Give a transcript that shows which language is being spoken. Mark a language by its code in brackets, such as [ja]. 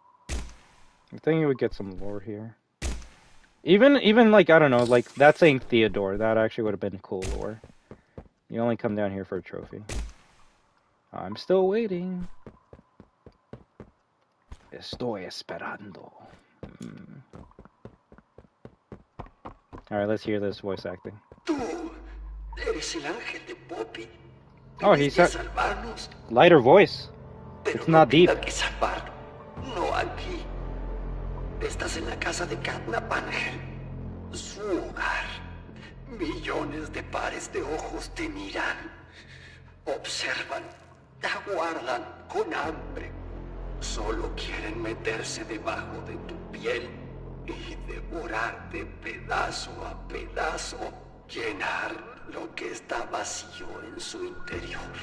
[en] I think you would get some lore here. Even like, I don't know, like that saying Theodore, that actually would have been cool lore. You only come down here for a trophy. I'm still waiting. [es] Estoy esperando. [en] Alright, let's hear this voice acting. [es] Tú eres el ángel de Poppy. [en] Oh, he's got lighter voice. It's not deep. [es] No aquí. Estás en la casa de Klaw-Naw, Ángel. Su hogar. Millones de pares de ojos te miran, observan, te aguardan con hambre. Solo quieren meterse debajo de tu piel y devorarte pedazo a pedazo, llenar lo que está vacío en su interior.